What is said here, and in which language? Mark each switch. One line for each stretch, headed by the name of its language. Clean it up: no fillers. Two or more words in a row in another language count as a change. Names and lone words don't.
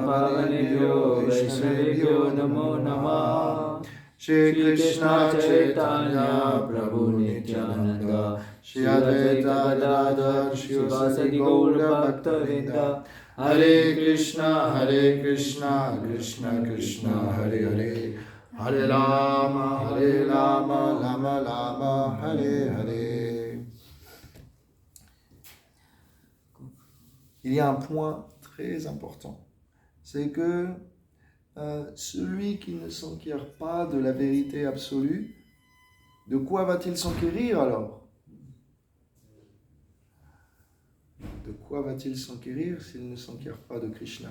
Sanskrit: पावनेभ्यो वैष्णवेभ्यो नमो नमः श्री कृष्ण चैतन्य प्रभु नित्यानन्द श्री अद्वैत गदाधर श्रीवासादि गौर भक्तवृन्द हरे कृष्ण कृष्ण कृष्ण हरे हरे हरे राम राम राम हरे हरे.
French: Il y a un point très important, c'est que celui qui ne s'enquiert pas de la vérité absolue, de quoi va-t-il s'enquérir alors? De quoi va-t-il s'enquérir s'il ne s'enquiert pas de Krishna?